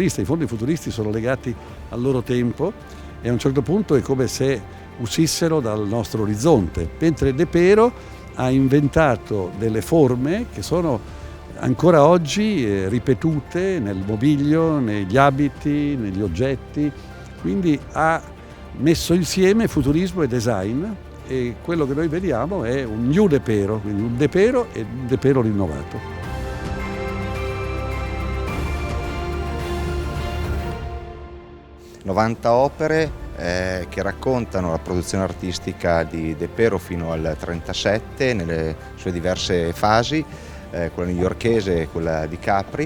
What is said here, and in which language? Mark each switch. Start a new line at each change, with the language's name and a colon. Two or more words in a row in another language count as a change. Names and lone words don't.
Italian: In fondo i futuristi sono legati al loro tempo e a un certo punto è come se uscissero dal nostro orizzonte, mentre De Pero ha inventato delle forme che sono ancora oggi ripetute nel mobilio, negli abiti, negli oggetti, quindi ha messo insieme futurismo e design, e quello che noi vediamo è un new De Pero, quindi un De Pero e un De Pero rinnovato. 90 opere che raccontano la produzione artistica di De Pero fino al 1937 nelle sue diverse fasi, quella newyorkese e quella di Capri.